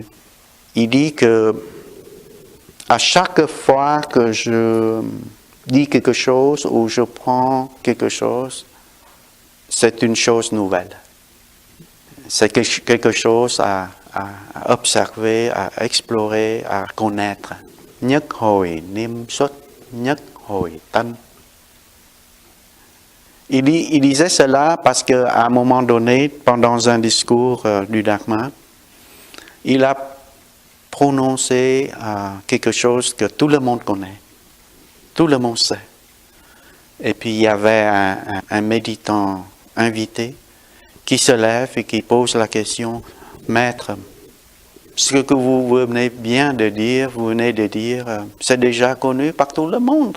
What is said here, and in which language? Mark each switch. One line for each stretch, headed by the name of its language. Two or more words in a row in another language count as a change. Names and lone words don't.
French: Il dit que à chaque fois que je dis quelque chose ou je prends quelque chose, c'est une chose nouvelle. C'est quelque chose à observer, à explorer, à connaître.
Vietnamese: Nhất hồi niệm xuất, nhất hồi tân.
French: Il disait cela parce qu'à un moment donné, pendant un discours du Dharma, il a prononcé quelque chose que tout le monde connaît, tout le monde sait. Et puis il y avait un méditant invité qui se lève et qui pose la question, Maître, ce que vous venez bien de dire, vous venez de dire, c'est déjà connu par tout le monde.